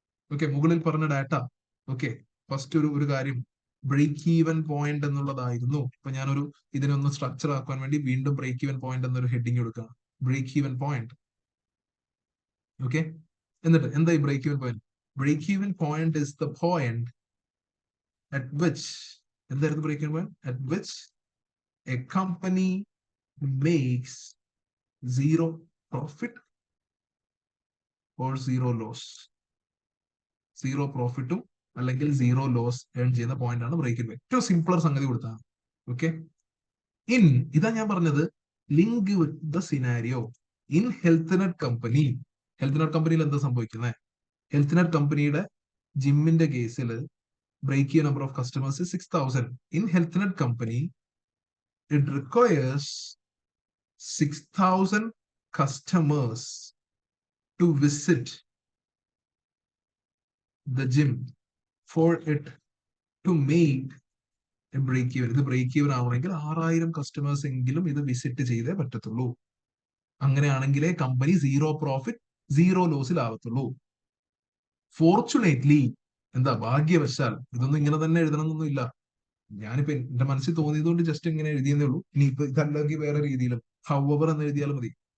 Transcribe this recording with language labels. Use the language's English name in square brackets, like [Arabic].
[Malayalam] Okay, മുകളിൽ പറഞ്ഞ data. Okay, first ഒരു കാര്യം ബ്രേക്ക് ഈവൻ പോയിന്റ് എന്നുള്ളതായിരുന്നു. ഇപ്പൊ ഞാനൊരു ഇതിനൊന്ന് സ്ട്രക്ചർ ആക്കാൻ വേണ്ടി വീണ്ടും ബ്രേക്ക് ഈവൻ പോയിന്റ് എന്നൊരു ഹെഡിങ് എടുക്കാം. Break even point. ഓക്കെ, എന്നിട്ട് എന്താ ഈ [English] Break even point? Break even point is the point at which, [Malayalam] എന്തായിരുന്നു break even point? [English] At which a company makes zero profit or zero loss. [Malayalam] Zero പ്രോഫിറ്റും അല്ലെങ്കിൽ zero loss earn ചെയ്യുന്ന point ആണ് break even. ഏറ്റവും simpler സംഗതി കൊടുത്താണ്. Okay, ഇതാ ഞാൻ പറഞ്ഞത്, [English] Link with the scenario. [Malayalam] In health net company, health net കമ്പനിയിൽ എന്താ സംഭവിക്കുന്നത്? ഹെൽത്ത് നെറ്റ് കമ്പനിയുടെ ജിമ്മിന്റെ കേസിൽ break number of customers 6,000. [English] In Health Net company it requires 6,000 customers to visit the gym for it to make a break even. [Malayalam] ഇത് break even ആവണമെങ്കിൽ 6,000 customers എങ്കിലും ഇത് visit ചെയ്തേ പറ്റത്തുള്ളൂ. അങ്ങനെയാണെങ്കിലേ company zero profit zero ലോസിൽ ആവത്തുള്ളൂ. Fortunately, എന്താ ഭാഗ്യവശാൽ, ഇതൊന്നും ഇങ്ങനെ തന്നെ എഴുതണമെന്നൊന്നും ഇല്ല. ഞാനിപ്പോ എന്റെ മനസ്സിൽ തോന്നിയത് കൊണ്ട് ജസ്റ്റ് ഇങ്ങനെ എഴുതിയെന്നേ ഉള്ളൂ. ഇനിയിപ്പോ ഇതല്ലെങ്കിൽ വേറെ രീതിയിലും however എന്ന് എഴുതിയാലും മതി.